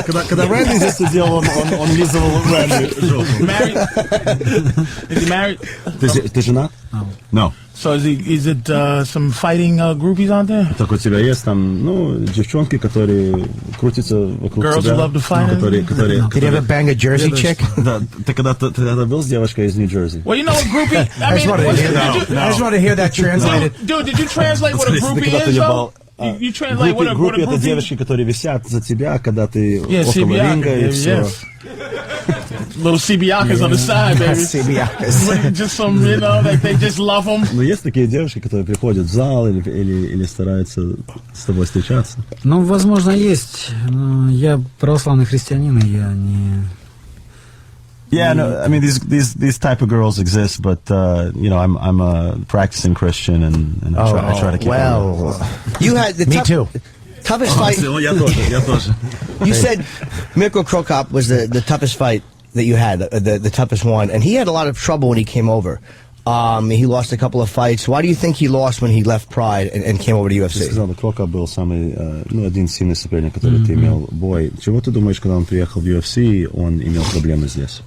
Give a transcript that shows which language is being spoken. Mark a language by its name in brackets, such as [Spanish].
[Russian] Когда Рэнди здесь сидел, он лизывал Рэнди. [English] Married? Is he married? [Russian] Ты женат? [English] No. So is it some fighting groupies out there? [Russian] Так у тебя есть там, девчонки, которые крутятся вокруг [English] Girls [Russian] тебя. [English] who love to fight? Did you ever bang a Jersey chick? [Russian] Да, ты когда-то был с девушкой из Нью-Джерси? [English] Well, you know what groupie? I just want to hear that translated. Dude, did you translate what a groupie is, though? You translate what a groupie? [Russian] Это [English] groupie? [Russian] девочки, которые висят за тебя, когда ты около [English] CBI, [Russian] ринга и все. [English] Little CBI'ers on the side, baby. CBI'ers. Just some, they just love them. [Russian] Но есть такие девушки, которые приходят в зал или стараются с тобой встречаться? Ну, возможно, есть. Но я православный христианин, и я не... [English] Yeah, no, I mean these type of girls exist, but I'm a practicing Christian, and I try to keep. Well, you had the too. Toughest fight. [Russian] Я тоже. [English] You said Mirko Cro Cop was the toughest fight that you had, the toughest one, and he had a lot of trouble when he came over. He lost a couple of fights. Why do you think he lost when he left Pride and came over to UFC? [Russian] Ты сказал, Кро Кап был самый, один сильный соперник, который ты имел бой. Чего ты думаешь, когда он приехал в UFC, он имел проблемы здесь?